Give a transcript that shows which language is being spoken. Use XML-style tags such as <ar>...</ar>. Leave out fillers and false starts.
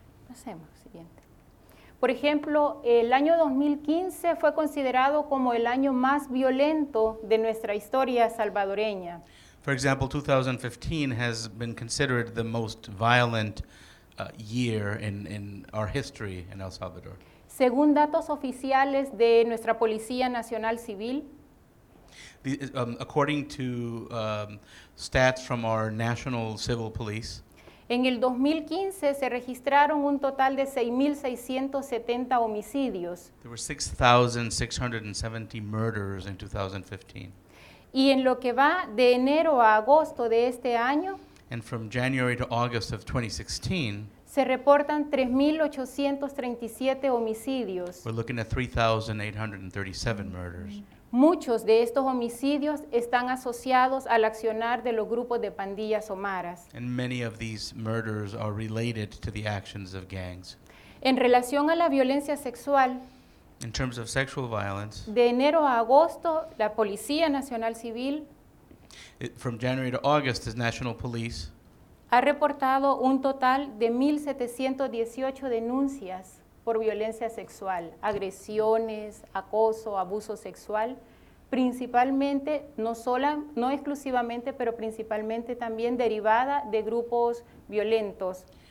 <es>Hacemos siguiente. Por ejemplo, el año 2015 fue considerado como el año más violento de nuestra historia salvadoreña.</es> <en>For example, 2015 has been considered the most violent year in our history in El Salvador.</en> <es>Según datos oficiales de nuestra Policía Nacional Civil,</es> <en>According to stats from our National Civil Police,</en> <es>en el 2015 se registraron un total de 6.670 homicidios.</es> <en>there were 6,670 murders in 2015.</en> <es>Y en lo que va de enero a agosto de este año,</es> <en>And from January to August of 2016,</en> <es>se reportan 3.837 homicidios.</es> <en>we're looking at 3,837 murders.</en> <es>Muchos de estos homicidios están asociados al accionar de los grupos de pandillas o maras.</es> <en>And many of these murders are related to the actions of gangs.</en> <es>En relación a la violencia sexual,</es> <en>In terms of sexual violence,</en> <es>de enero a agosto, la Policía Nacional Civil</es> <en>from January to August, the National Police</en> <es>ha reportado un total de 1.718 denuncias por violencia sexual, agresiones, acoso, abuso sexual, principalmente, no exclusivamente, pero principalmente también derivada de grupos violentos.</es>